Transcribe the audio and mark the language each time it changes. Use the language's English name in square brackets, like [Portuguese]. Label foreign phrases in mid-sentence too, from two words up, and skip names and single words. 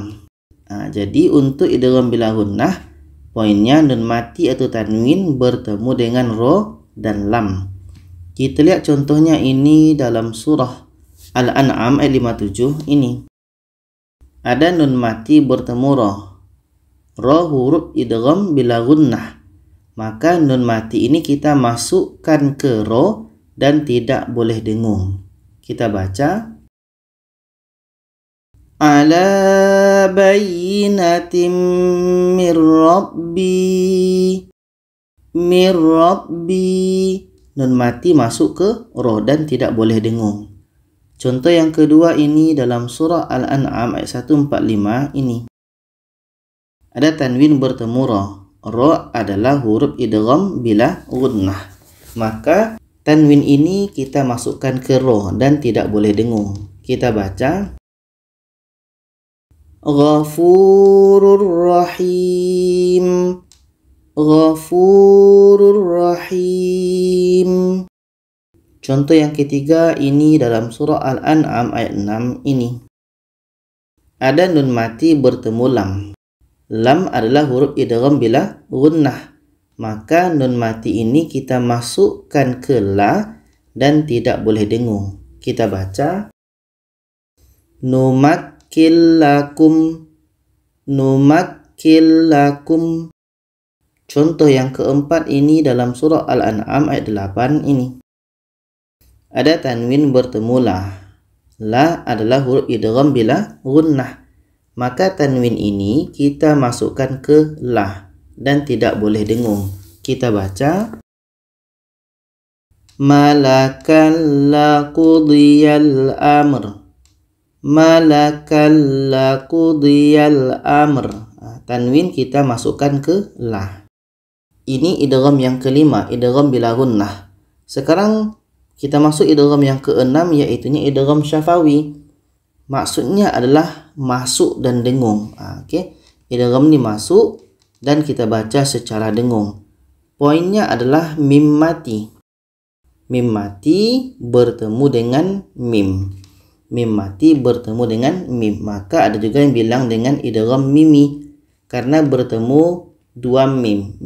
[Indonesian] Jadi untuk [Arabic] إدغام بلا غنة [Indonesian] poinnya nun mati atau tanwin bertemu dengan ro dan lam. Kita lihat contohnya ini dalam surah Al-An'am ayat 57 ini. Ada nun mati bertemu ro. Ro huruf [Arabic] إدغام بلا غنة. [Indonesian] Maka nun mati ini kita masukkan ke ro dan tidak boleh dengung. Kita baca [Arabic] على بينة من ربي. من ربي. [Indonesian] Nun mati masuk ke ro dan tidak boleh dengung. Contoh yang kedua ini dalam surah Al-An'am ayat 145 ini. Ada tanwin bertemu ro. Ra adalah huruf [Arabic] إدغام بلا غنة. [Indonesian] Maka tanwin ini kita masukkan ke ra dan tidak boleh dengung. Kita baca [Arabic] غفور رحيم. غفور رحيم. [Indonesian] Contoh yang ketiga ini dalam surah Al-An'am ayat 6 ini. Ada nun mati bertemu lam. Lam adalah huruf [Arabic] إدغام بلا غنة. [Indonesian] Maka nun mati ini kita masukkan ke la dan tidak boleh dengung. Kita baca [Arabic] نمكن لكم. نمكن لكم. [Indonesian] Contoh yang keempat ini dalam surah Al-An'am ayat 8 ini. Ada tanwin bertemu la. La adalah huruf [Arabic] إدغام بلا غنة. [Indonesian] Maka tanwin ini kita masukkan ke la dan tidak boleh dengung. Kita baca [Arabic] ملكا لقضي الأمر. ملكا لقضي الأمر. [Indonesian] Tanwin kita masukkan ke la. Ini idgham yang kelima, [Arabic] إدغام بلا غنة. [Indonesian] Sekarang kita masuk idgham yang keenam, yaitu [Arabic] إدغام شفوي. [Indonesian] Maksudnya adalah masuk dan dengung. Okey, idgham ni masuk dan kita baca secara dengung. Poinnya adalah mim mati. Mim mati bertemu dengan mim. Mim mati bertemu dengan mim. Maka ada juga yang bilang dengan [Arabic] إدغام ميمي [Indonesian] karena bertemu dua mim.